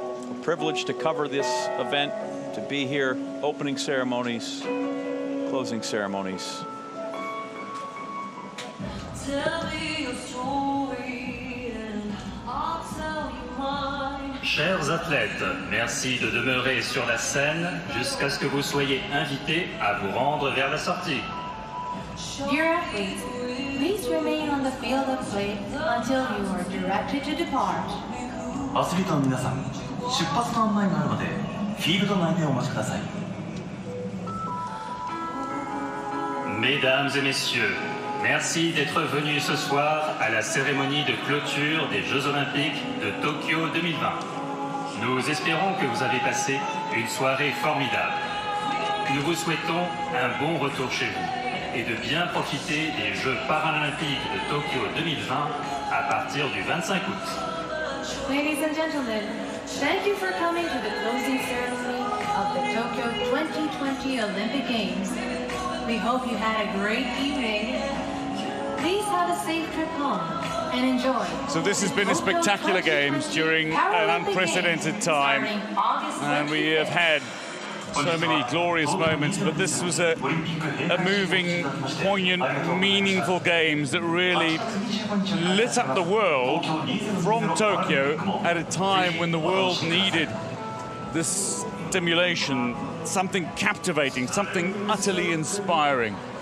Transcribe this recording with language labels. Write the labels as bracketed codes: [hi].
[en] A privilege to cover this event, to be here, opening ceremonies, closing ceremonies. Tell me your story and I'll tell you mine. [fr] Chers athlètes, merci de demeurer sur la scène jusqu'à ce que vous soyez invités à vous rendre vers la sortie. [en] Dear athletes, please remain on the field of play until you are directed to depart. [ja] アスリートの皆さん、出発の案内があるのでフィールド内でお待ちください。 [fr] Mesdames et messieurs, merci d'être venus ce soir à la cérémonie de clôture des Jeux Olympiques de Tokyo 2020. Nous espérons que vous avez passé une soirée formidable. Nous vous souhaitons un bon retour chez vous et de bien profiter des Jeux Paralympiques de Tokyo 2020 à partir du 25 août. [en] Ladies and gentlemen, thank you for coming to the closing ceremony of the Tokyo 2020 Olympic Games. We hope you had a great evening. Please have a safe trip home and enjoy. So this has been a spectacular Games during an unprecedented time, and we have had so many glorious moments, but this was a moving, poignant, meaningful Games that really lit up the world from Tokyo at a time when the world needed this stimulation, something captivating, something utterly inspiring.